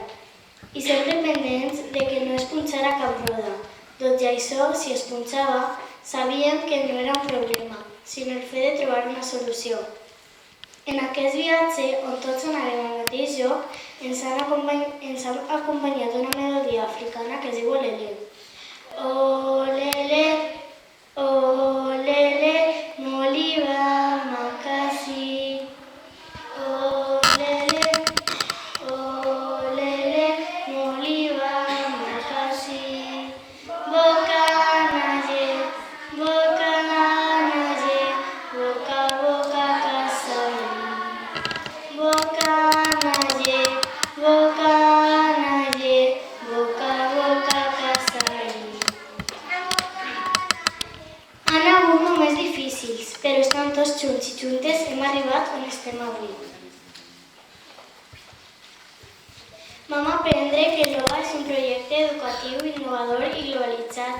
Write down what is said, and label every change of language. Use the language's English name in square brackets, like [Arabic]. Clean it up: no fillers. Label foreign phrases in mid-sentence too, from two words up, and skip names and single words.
[Catalan] I sempre pendents de que no es punxara cap roda. Tot i això, si es punxava, sabíem que no era un problema, sinó el fet de trobar una solució. En aquest viatge, on tots anàvem al mateix lloc, ens ha acompanyat una melodia africana que es diu Olele. [Lingala] Olele, olele, moliba, makasi. Olele, olele, moliba, makasi. Boca naye, boca naye, boca boca kasai. Boca naye, boca naye, boca boca kasai. [Catalan] Han hagut moments difícils, però estan tots junts i juntes hem arribat on estem avui. Vam aprendre que l'OVA és un projecte educatiu, innovador i globalitzat.